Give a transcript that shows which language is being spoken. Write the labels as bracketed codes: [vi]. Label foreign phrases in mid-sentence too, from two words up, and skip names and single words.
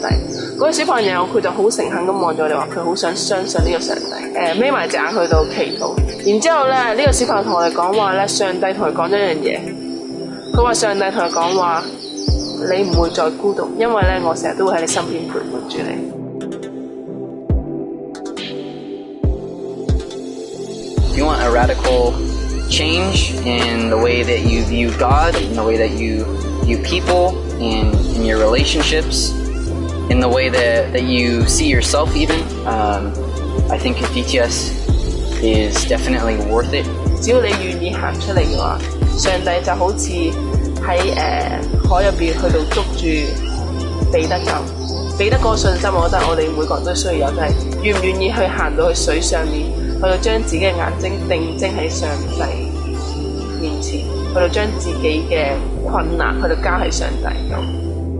[yue] 嗰個小朋友佢就好誠懇咁望住我哋話：佢好想相信呢個上帝。眯埋隻眼去到祈禱。然之後咧，呢個小朋友同我哋講話咧，上帝同佢講咗一樣嘢。佢話上帝同佢講話：你唔會再孤獨，因為咧我成日都會喺你身邊陪伴住你。 [en] If you want a radical change in the way that you view God, in the way that you view people, in your relationships, in the way that you see yourself even, I think DTS is definitely worth it. [yue] 只要你願意行出嚟嘅話，上帝就好似喺海入邊去到捉住彼得咁。彼得嗰個信心，我覺得我哋每個人都需要有，就係願唔願意去行到去水上面，去到將自己嘅眼睛定睛喺上帝面前，去到將自己嘅困難去到交喺上帝度。